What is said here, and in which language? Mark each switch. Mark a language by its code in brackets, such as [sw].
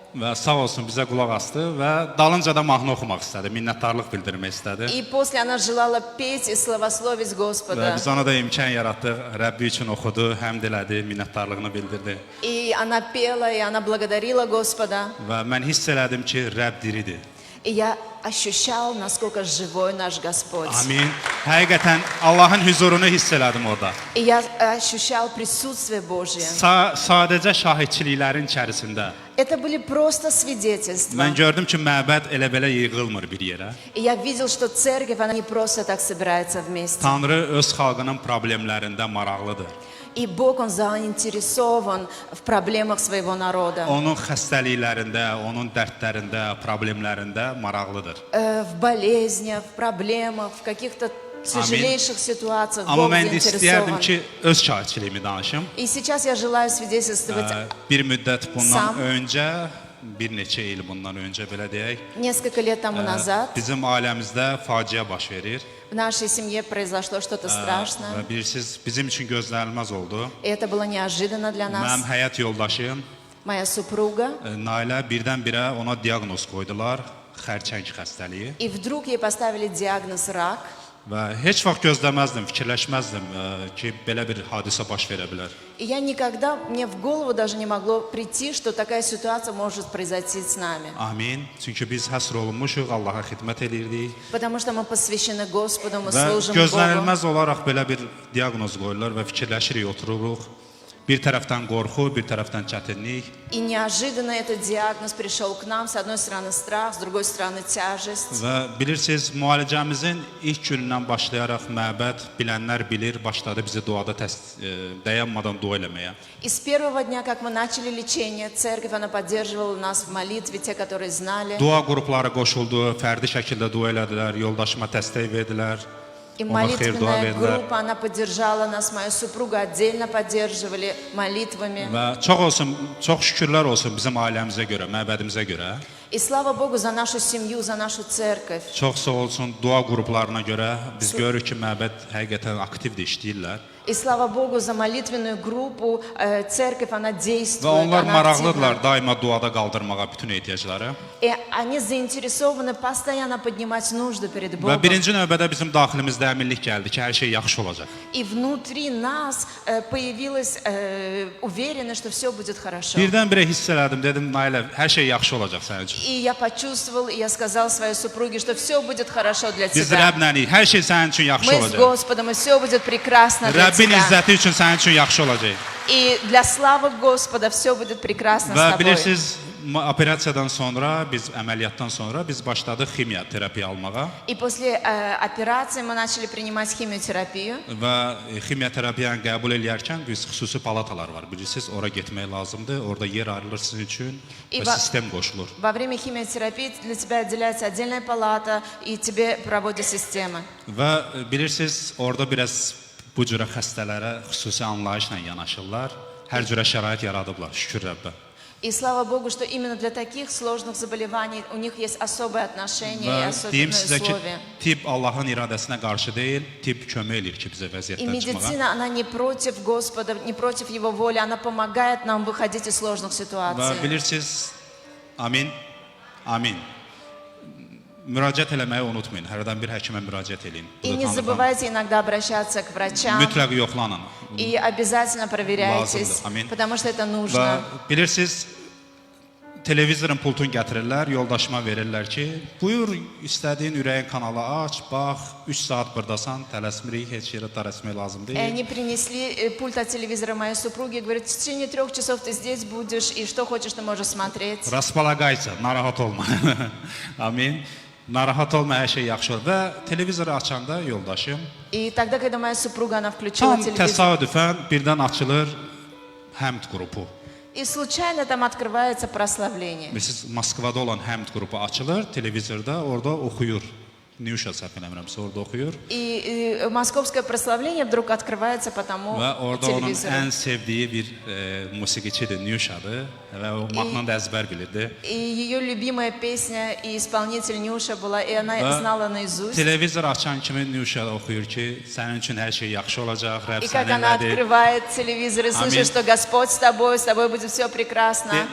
[az] Və sağ olsun bizə qulaq asdı və dalınca da mahnı oxumaq istədi, minnətdarlıq bildirmək istədi. [ru] И после она желала петь и славословить [az] Və [ru] Господа. [az] biz ona da imkan yaratdıq, Rəbbi üçün oxudu, həmd elədi, minnətdarlığını bildirdi. [ru] И она pела, и она благодарила Господа. [az] Və mən hiss elədim ki, Rəbb diridir. [ru] И я ощущала, насколько живой наш Господь. [az] Amin. Həqiqətən Allahın huzurunu hiss elədim orada. [ru] И я ощущал присутствие Божье. [az] Sadəcə şahidçiliklərin içərisində [ru] Это были просто свидетельства. [az] mən gördüm ki, məbəd elə-belə yığılmır bir yerə. [ru] И я видел, что церковь, она не просто так собирается вместе. [az] Tanrı öz xalqının problemlərində maraqlıdır. [ru] И Бог, Он заинтересован в проблемах своего народа. [az] Onun xəstəliklərində, onun dərdlərində, problemlərində maraqlıdır. [ru] В болезнях, в проблемах, в каких-то тяжелейших ситуациях [az] Amma [ru] Бог [az] mən də istəyərdim [ru] заинтересован. [az] ki, öz şahidçiliyimi danışım. [ru] И сейчас я желаю свидетельствовать [az] Bir müddət bundan [ru] Sam. [az] öncə, bir neçə il bundan öncə belə deyək, [ru] несколько лет тому назад. [az] bizim ailəmizdə faciə baş verir. [ru] В нашей семье произошло что-то страшное. [az] Və bilirsiniz, bizim üçün gözlənilməz oldu. [ru] И это было неожиданно для [az] Mənim [ru] нас. [az] həyat yoldaşım [ru] Моя супруга. [az] Nailə birdən-birə ona diaqnoz qoydular, xərçəng xəstəliyi. [ru] И вдруг ей поставили диагноз рак. [az] Və heç vaxt gözləməzdim, fikirləşməzdim ki, belə bir hadisə baş verə bilər. [ru] И я никогда, мне в голову даже не могло прийти, что такая ситуация может произойти с нами. [az] Amin. Çünki biz həsr olunmuşuq, Allaha xidmət edirdik. [ru] Потому что мы посвящены Господу, мы [az] Və [ru] служим Богу. [az] gözlənilməz olaraq belə bir diaqnoz qoyurlar və fikirləşirik, otururuq. Bir tərəfdən qorxu, bir tərəfdən çətinlik. [ru] И неожиданно этот диагноз пришел к нам. С одной стороны страх, с другой стороны тяжесть. [az] Və bilirsiniz, müalicəmizin ilk günündən başlayaraq məbəd bilənlər bilir, başladı bizi duada dayanmadan dua eləməyə. [ru] И с первого дня, как мы начали лечение, церковь, она поддерживала нас в молитве, те, которые знали. [az] Dua qrupları qoşuldu, fərdi şəkildə dua elədilər, yoldaşıma dəstək verdilər. [ru] И [az] Ona xeyir dua [ru] молитвенная [az] verdilər. [ru] группа, она поддержала нас, моя супруга отдельно поддерживали молитвами. [az] Və çox olsun, çox şükürlər olsun bizim ailəmizə görə, məbədimizə görə. [ru] И слава Богу за нашу семью, за нашу церковь. [az] Çox sağ olsun dua qruplarına görə biz görürük ki, məbəd həqiqətən aktivdir, işləyirlər. [ru] И слава Богу за молитвенную группу. Церковь, она [az] Və [ru] действует, [az] onlar [ru] она [az] maraqlıdırlar [ru] активна. [az] daima duada qaldırmağa bütün ehtiyacları. [ru] И они заинтересованы постоянно поднимать нужды перед [az] Və [ru] Богом. [az] birinci növbədə bizim daxilimizdə əminlik gəldi ki, hər şey yaxşı olacaq. [ru] И внутри нас появилась уверенность, что все будет хорошо. [az] Birdən-birə hiss elədim, dedim, Nailə, hər şey yaxşı olacaq sənin üçün. [ru] И я почувствовал, и я сказал своей супруге, что все будет хорошо для [az] Biz [ru] тебя. [az] Rəbblənik, hər şey sənin üçün yaxşı [ru] Мы с [az] olacaq. [ru] Господом, и все будет прекрасно для [az] Rəbbin [ru] тебя. [az] izzəti üçün sənin üçün yaxşı olacaq. [ru] И для славы Господа все будет прекрасно с [az] Və [ru] тобой. [az] bilirsiniz, operasiyadan sonra, əməliyyatdan sonra biz başladıq ximiya terapiya almağa. [ru] И после операции мы начали принимать химиотерапию. [az] Və ximiya terapiyanı qəbul edərkən biz xüsusi palatalar var. Bilirsiniz, ora getmək lazımdır. Orada yer ayrılır sizin üçün və sistem qoşulur. [ru] Во время химиотерапии для тебя отделяется отдельная палата, и тебе проводят системы. [az] Və bilirsiniz, orada biraz bu cürə xəstələrə xüsusi anlayışla yanaşırlar. Hər cürə şərait yaradıblar, şükür Rəbbə. [ru] И слава Богу, что именно для таких сложных заболеваний у них есть особое отношение и [az] Və deyim [ru] особенные [az] sizə ki, [ru] условия. [az] tibb Allahın iradəsinə qarşı deyil, tibb kömək edir ki, bizə [ru] И [az] vəziyyətdən çıxmağa. [ru] медицина, она не против Господа, не против Его воли, она помогает нам выходить из сложных [az] Və [ru] ситуаций. [az] bilirsiniz, amin, amin. Müraciət eləməyi unutmayın. Hərdən bir həkimə müraciət eləyin. [ru] И не забывайте иногда обращаться к врачам. [az] Mütləq yoxlanın. [ru] И обязательно проверяйтесь, [az] Lazımdır. Amin. [ru] потому что это [az] Və [ru] нужно. [az] bilirsiniz, televizorun pultunu gətirirlər, yoldaşıma verirlər ki, buyur istədiyin ürəyin kanalı aç, bax, 3 saat burdasan, tələsmirik, heç yerə tələsmək lazım [ru] И [az] deyil. [ru] они принесли пульт от телевизора моей супруги и говорят, в течение 3 часов ты здесь будешь, и что хочешь, ты можешь смотреть. [az] Rasbalaqayca, narahat olma. Amin. Narahat olma, hər şey yaxşı olur. Və televizoru açanda yoldaşım [ru] И тогда, когда моя супруга, она включила [az] tam [ru] телевизор, [az] təsadüfən birdən açılır həmd qrupu. [ru] И случайно там открывается прославление. [az] Və siz Moskvada olan həmd qrupu açılır televizorda, orada oxuyur. Niyuşa səhv eləmirəmsə orada oxuyur. [ru] И московское прославление вдруг открывается по тому [az] Və orada onun [ru] телевизору. [az] ən sevdiyi bir musiqiçidir, Niyuşadır və o mahnını da əzbər bilirdi. [ru] И ее любимая песня и исполнитель Нюша была, и она [az] Və [ru] знала наизусть. [az] televizor açan kimi Niyuşa oxuyur ki, sənin üçün hər şey yaxşı olacaq, Rəbb [ru] И как она [az] səninlədir. [ru] открывает телевизор и слышит, Аминь. что Господь с тобой будет все прекрасно.